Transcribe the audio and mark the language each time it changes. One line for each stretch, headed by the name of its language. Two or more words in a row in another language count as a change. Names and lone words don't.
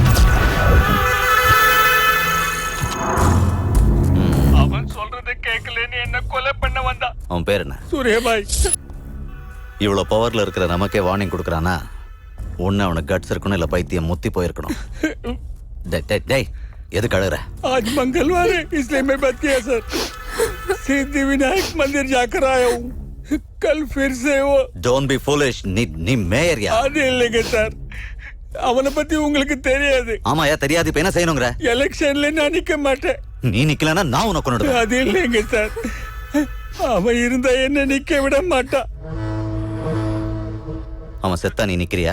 Tamil: அவன் சொல்றது கேட்கலன்னு என்ன கொலை பண்ண வந்தா. அவன் பேர் என்ன? சூர்யா பாய். இவ்வளவு பவர்ல இருக்கிற நமக்கே வார்னிங் கொடுக்கறானா? ஒண்ணு அவனுக்கு கட்ஸ் இருக்கணும், இல்ல பைத்தியம் முத்தி போயிருக்கணும். டேய் எதுக்கு அழுகுற?
Hindi: आज मंगलवार है इसलिए मैं बच गया सर. सिद्धि विनायक मंदिर जाकर आया हूँ. कल फिर से वो
English: Don't be foolish.
Tamil: நீ மேயர் யா? அது இல்லைங்க சார், அவனை பத்தி உங்களுக்கு தெரியாது. ஆமாயா தெரியாது. இப்ப என்ன செய்யணுங்கிற? எலெக்ஷன்ல நான் நிக்க மாட்டேன். நீ நிக்கலனா நான் உனக்கு கொன்னுடுவேன். அது இல்லைங்க சார், அவன் இருந்தா என்ன நிக்க விட மாட்டான். அவன் செத்தா நீ நிக்கிறியா?